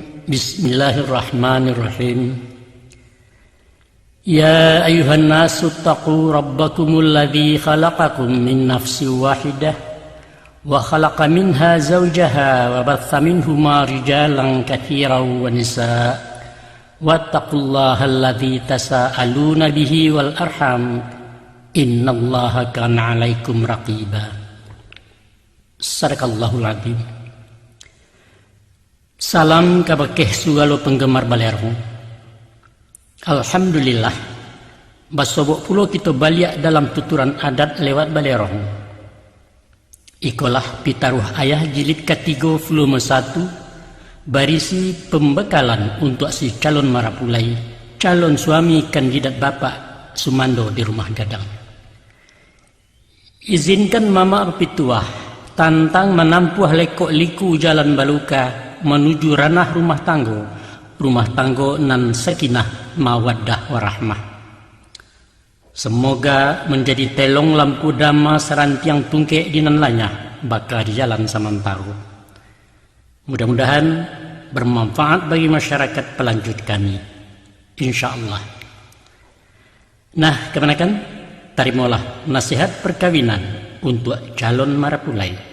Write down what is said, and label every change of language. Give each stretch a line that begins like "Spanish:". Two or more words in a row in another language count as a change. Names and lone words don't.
Arabic: بسم الله الرحمن الرحيم. يا أيها الناس اتقوا ربكم الذي خلقكم من نفس واحدة وخلق منها زوجها وبث منهما رجالا كثيرا ونساء واتقوا الله الذي تساءلون به والأرحام إن الله كان عليكم رقيبا. صدق الله العظيم.
Minangkabau: Salam kabakeh sugalo penggemar balerong. Alhamdulillah basobok pulo kita baliak dalam tuturan adat lewat balerong.
Indonesian: Ikolah pitaruh ayah jilid ketiga volume 1 berisi pembekalan untuk si calon marapulai, calon suami kandidat bapak Sumando di rumah gadang.
Minangkabau: Izinkan mama pituah tantang menampuh lekok liku jalan baluka menuju ranah rumah tanggo nan
Arabic: سكينة مودة ورحمة.
Minangkabau: Semoga menjadi telong lampu dama serantiang tungkek di nan lanyah bakal di jalan samantaro.
Indonesian: Mudah-mudahan bermanfaat bagi masyarakat pelanjut kami, insyaallah. Nah, kemenakan terimalah nasihat perkawinan untuk calon marapulai.